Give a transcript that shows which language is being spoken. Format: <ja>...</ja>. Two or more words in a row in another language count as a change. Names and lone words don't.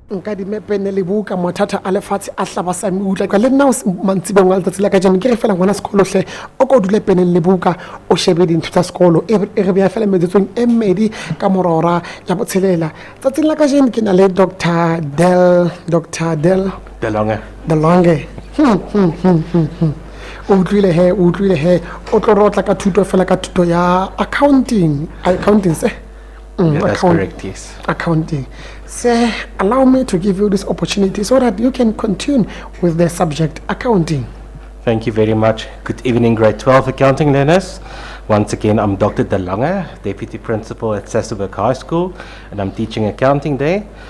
<st>nka di mepene le buka mathata a lefatshe a hlaba sa mutla ka le nna o mantsibeng wa letsatsi la ka jana ke re fela ngwana sekolo hle o ko dule peneng le buka o shebe dintho tsa sekolo e re bea fela metsetsong e mmedi ka morora ya botshelela tsatsing la ka jana ke na le Dr. Del Lange o utlwile he o tlo rotla ka thuto fela ka thuto ya accounting se</st> <en>that's correct, yes. Accounting. So allow me to give you this opportunity so that you can continue with the subject accounting. Thank you very much. Good evening, grade 12 accounting learners. Once again, I'm Dr. De Lange, Deputy Principal at Sasolburg High School, and I'm teaching accounting there.</en>